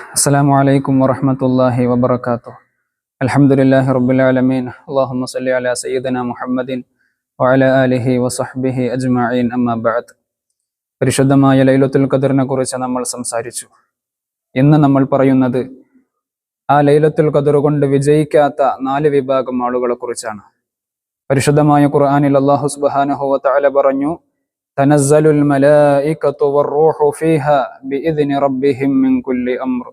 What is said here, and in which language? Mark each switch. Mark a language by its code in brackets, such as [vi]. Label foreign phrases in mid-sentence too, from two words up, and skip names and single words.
[ar] السلام عليكم ورحمة الله وبركاته. الحمد لله رب العالمين. اللهم صل على سيدنا محمد وعلى آله وصحبه أجمعين. أما بعد. [ml] പരിശുദ്ധമായ ലൈലത്തുൽ ഖദറിനെ കുറിച്ച് നമ്മൾ സംസാരിച്ചു. ഇന്ന് നമ്മൾ പറയുന്നത് ആ ലൈലത്തുൽ ഖദർ കൊണ്ട് വിജയിക്കാത്ത 4 വിഭാഗം ആളുകളെ കുറിച്ചാണ്. പരിശുദ്ധമായ ഖുർആനിൽ അല്ലാഹു [ar] سبحانه وتعالى [ml] പറഞ്ഞു, [ar] تنزل الملائكة والروح فيها بإذن ربهم من كل أمر.